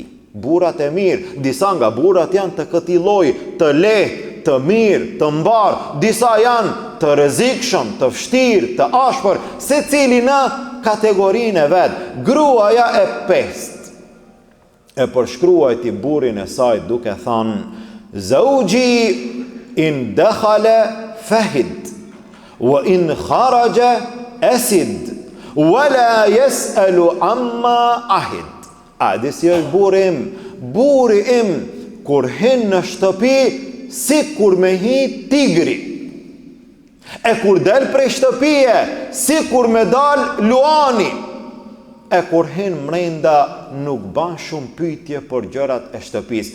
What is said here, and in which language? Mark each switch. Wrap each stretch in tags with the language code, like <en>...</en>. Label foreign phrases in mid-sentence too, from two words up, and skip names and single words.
<sq>Burrat e mirë, disa nga burrat janë të këtij lloji, të lehtë, të mirë, të mbarë, disa janë të rrezikshëm, të vështirë, të ashpër, secili në kategorinë e vet. Gruaja e pestë e përshkruajti burrin e saj duke thënë:</sq> <ar>"زوجي إن دخل فهد وإن خرج أسد ولا يسأل عما عهد."</ar> <sq>A disi është burri im kur hin në shtëpi si kur me hi tigri, e kur del prej shtëpie si kur me dal luani, e kur hin mrenda nuk ban shumë pyetje për gjërat e shtëpis.</sq>